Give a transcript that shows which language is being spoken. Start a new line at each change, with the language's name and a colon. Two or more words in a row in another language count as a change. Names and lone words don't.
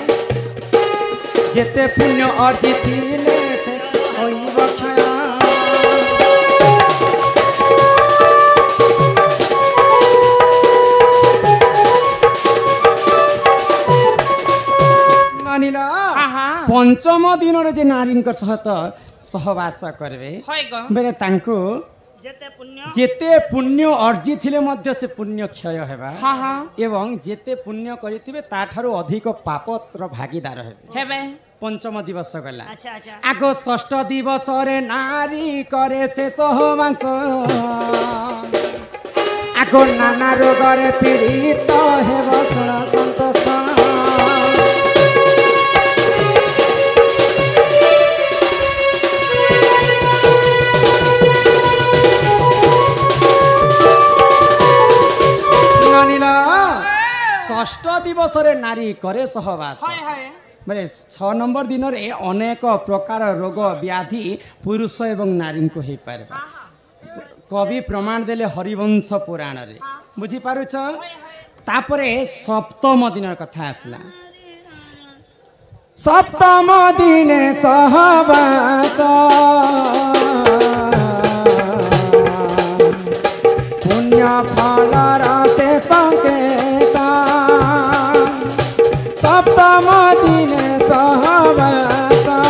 Sambalpuri: जेते पुण्य अर्जितिले से होइब क्षय मानिला पंचम दिन रे जे नारी सहित सहवास करबे हाय ग बेले तांको जेते पुण्य अर्जी थिले मध्य से पुण्य क्षय हेबा हाँ हाँ एवं जेते पुण्य करिथिबे ताठारो अधिक पापर भागीदार हेबे हेबे पंचम दिवस गला
Hindi: अच्छा अच्छा
Sambalpuri: आगो षष्ठ दिवस रे नारी करे से सहवास आगो नाना रोग रे पीड़ित हेब सुण संतोष षष्ठ दिवस रे नारी करे सहवास हाय हाय माने 6 नंबर दिन रे अनेक प्रकार रोग व्याधि पुरुष एवं नारी को हे पारे कवि प्रमाण देले हरिवंश पुराण रे बुझी पारुछ तापरे सप्तम दिन कथा आसला सप्तम दिन सहवास पुण्य फल रसे संकेता सप्तम दिन सहवास